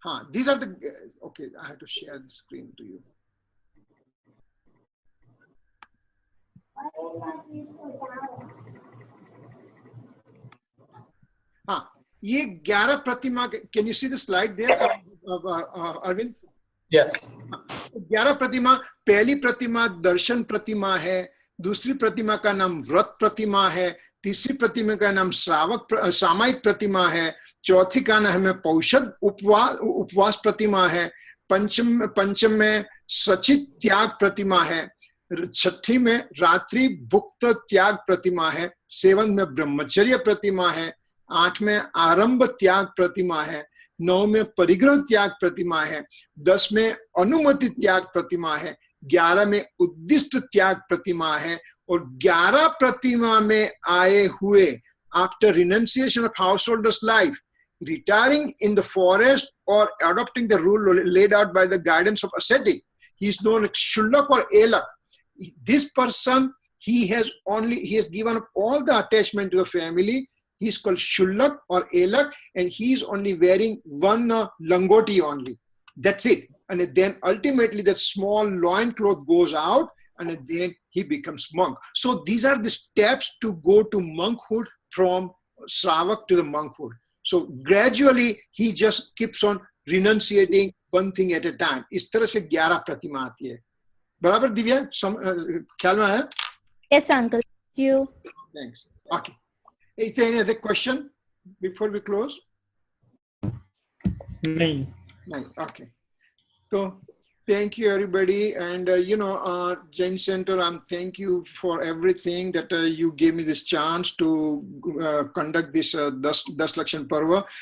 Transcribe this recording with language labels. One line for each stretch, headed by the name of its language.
English: These are the, okay, I have to share the screen to you.
Hindi: ये 11 प्रतिमा।
English: Can you see the slide there, Arvind? Yes.
Hindi: 11 प्रतिमा, पहली प्रतिमा दर्शन प्रतिमा है, दूसरी प्रतिमा का नाम व्रत प्रतिमा है, तीसरी प्रतिमा का नाम सामायिक प्रतिमा है, चौथी का नाम है पौषध उपवास प्रतिमा है, पंचम में सचित त्याग प्रतिमा है, छठी में रात्रि भुक्त त्याग प्रतिमा है, 7 में ब्रह्मचर्य प्रतिमा है, 8 में आरंभ त्याग प्रतिमा है, 9 में परिग्रह त्याग प्रतिमा है, 10 में अनुमति त्याग प्रतिमा है, 11 में उद्दिष्ट त्याग प्रतिमा है, और 11 प्रतिमा में आए हुए
English: After renunciation of householders life, retiring in the forest or adopting the rule laid out by the guidance of ascetic, he is known as Shullak or Elak. This person, he has given up all the attachment to the family. He is called Shullak or Elak, and he is only wearing one langoti only. That's it. And then ultimately that small loin cloth goes out, and then he becomes monk. So these are the steps to go to monkhood, from Shravak to the monkhood. So gradually he just keeps on renunciating one thing at a time.
Hindi: इस तरह से 11 प्रतिमा आती है. बराबर दिव्या, ख्याल में आया?
English: Yes, uncle. Thank you. Thanks. Okay. Is there any other question before we close?
Hindi: नहीं.
English: Okay. So thank you everybody, and Jain Center, thank you for everything that you gave me this chance to conduct this Das Lakshan Parva.